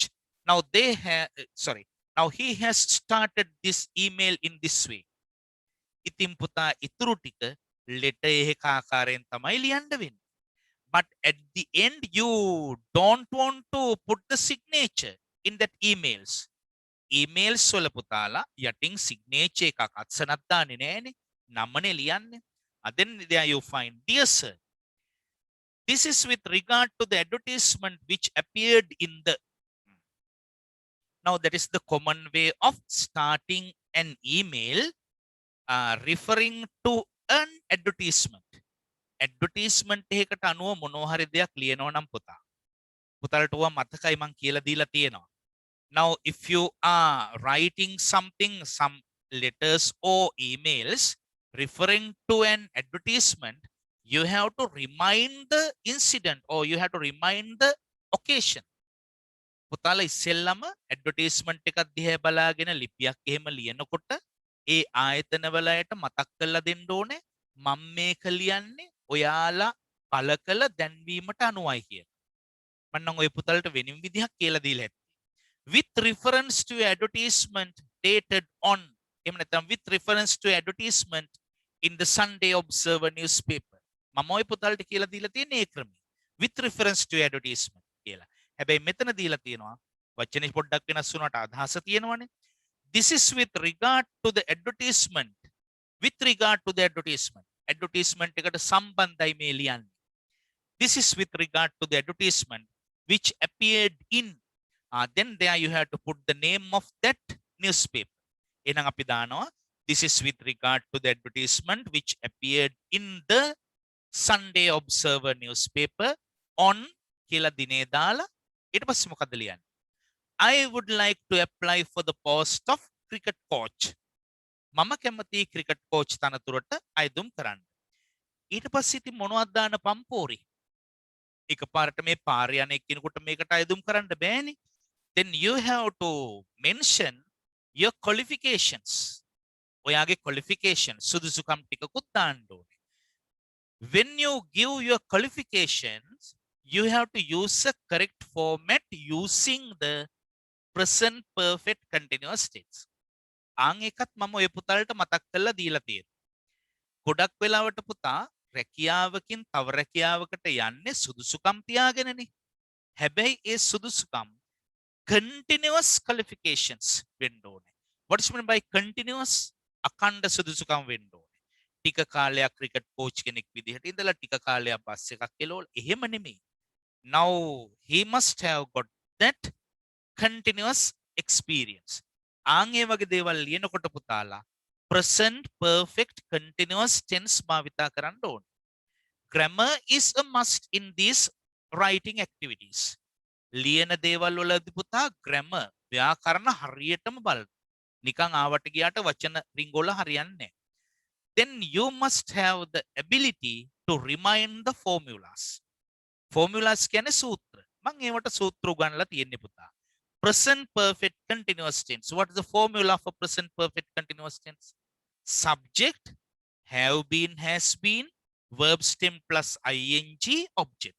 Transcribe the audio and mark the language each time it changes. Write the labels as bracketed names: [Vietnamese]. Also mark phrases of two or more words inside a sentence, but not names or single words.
[English] Now now he has started this email in this way. [Sinhala] ඉතින් පුතා ඉතුරු ටික letter එකක ආකාරයෙන් තමයි ලියන්න වෙන්නේ. [English] But at the end you don't want to put the signature in that emails. [Sinhala] Emails වල පුතාලා යටින් signature එකක් අත්සනක් දාන්නේ නෑනේ. නමනේ ලියන්නේ. [English] Then there you find, dear sir, this is with regard to the advertisement which appeared in the. Now that is the common way of starting an email referring to an advertisement. [Sinhala] Advertisement එකකට අනුව මොනවා හරි දෙයක් ලියනවා නම් පුතා. පුතාලට ඔවා මතකයි මං කියලා දීලා තියෙනවා. [English] Now if you are writing something, some letters or emails referring to an advertisement, you have to remind the incident or you have to remind the occasion. [Sinhala] පුතාලා ඉස්සෙල්ලම ඇඩ්වර්ටයිස්මන්ට් එකක් දිහා බලාගෙන ලිපියක් එහෙම ලියනකොට ඒ ආයතන වලට මතක් කරලා දෙන්න ඕනේ මම මේක ලියන්නේ ඔයාලා පළ කළ දැන්වීමට අනුවයි කියලා. මම නම් ඔය පුතාලට වෙනින් විදිහක් කියලා දීලා ඇත්තේ. [English] With reference to advertisement dated on [Sinhala] එහෙම නැත්නම් [English] with reference to advertisement in the Sunday Observer newspaper. [Sinhala] මම ওই පුතල්ට කියලා දීලා තියෙන ඒ ක්‍රමය. [English] with reference to advertisement කියලා. [Sinhala] හැබැයි මෙතන දීලා තියෙනවා වචනේ පොඩ්ඩක් වෙනස් වුණාට අදහස තියෙනවනේ. [English] This is with regard to the advertisement. With regard to the advertisement. [Sinhala] Advertisement එකට සම්බන්ධයි මේ ලියන්නේ. [English] This is with regard to the advertisement which appeared in. Then there you have to put the name of that newspaper. [Sinhala] එහෙනම් අපි දානවා [English] this is with regard to the advertisement which appeared in the Sunday Observer newspaper on [Sinhala] කියලා දිනේ දාලා ඊට පස්සේ මොකද ලියන්නේ? [English] I would like to apply for the post of cricket coach. [Sinhala] මම කැමති [English] cricket coach [Sinhala] තනතුරට අයදුම් කරන්න. ඊට පස්සේ ඉතින් මොනවද දාන්න පම්පෝරි? එකපාරට මේ පාරේ යන එක්කිනෙකුට මේකට අයදුම් කරන්න බෑනේ. [English] Then you have to mention your qualifications. [Sinhala] ඔයාගේ qualification සුදුසුකම් ටිකකුත් දාන්න ඕනේ. [English] When you give your qualifications, you have to use a correct format using the present perfect continuous tense. [Sinhala] ආන් එකත් මම ඔය පුතාලට මතක් කරලා දීලා තියෙනවා. ගොඩක් වෙලාවට පුතා රැකියාවකින් තව රැකියාවකට යන්නේ සුදුසුකම් තියාගෙනනේ. හැබැයි ඒ සුදුසුකම් [English] continuous qualifications [Sinhala] වෙන්න ඕනේ. [English] What is meant by continuous? [Sinhala] අඛණ්ඩ සුදුසුකම් වෙන්න ඕනේ. ටික කාලයක් [English] cricket coach [Sinhala] කෙනෙක් විදිහට ඉඳලා ටික කාලයක් බස් එකක් එලවල එහෙම නෙමෙයි. [English] Now he must have got that continuous experience. [Sinhala] ආන් ඒ වගේ දේවල් ලියනකොට පුතාලා [English] present perfect continuous tense [Sinhala] භාවිතා කරන්න ඕනේ. [English] Grammar is a must in these writing activities. [Sinhala] ලියන දේවල් වලදී පුතා grammar ව්‍යාකරණ හරියටම බලන්න. නිකන් ආවට ගියාට වචන රින්ගෝල හරියන්නේ නැහැ. [English] Then you must have the ability to remind the formulas. [Sinhala] Formulas කියන්නේ සූත්‍ර. මම ඒවට සූත්‍ර උගන්ලා තියෙන්නේ පුතා. [English] Present perfect continuous tense. What is the formula for present perfect continuous tense? Subject, have been, has been, verb stem plus ing, object.